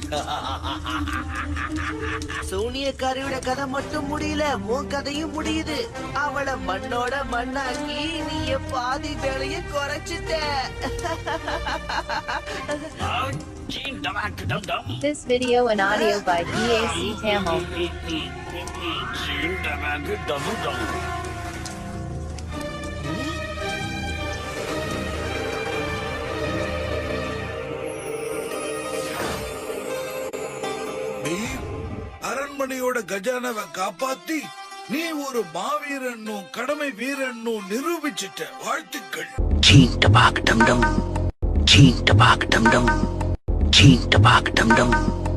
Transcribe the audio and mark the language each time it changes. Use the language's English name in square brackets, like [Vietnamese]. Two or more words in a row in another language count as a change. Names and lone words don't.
[Tamil] சூனியக்காரியோட கதை மட்டும் முடியல, உன் கதையும் முடியுது. அவளை மண்ணோட மண்ணாக்கி நீ பாதி வேலைய குறைச்சிட்ட. ஜீண்டபாக் டம்டம். [English] This video and audio by EAC Tamil. ஜீண்டபாக் டம்டம். [Tamil] அரண்மனையோட கஜானாவை காப்பாத்தி நீ ஒரு மாவீரனும் கடமை வீரனும் நிரூபிச்சிட்ட. வாழ்த்துக்கள். चीन टपाक डमडम, चीन टपाक डमडम, चीन टपाक डमडम।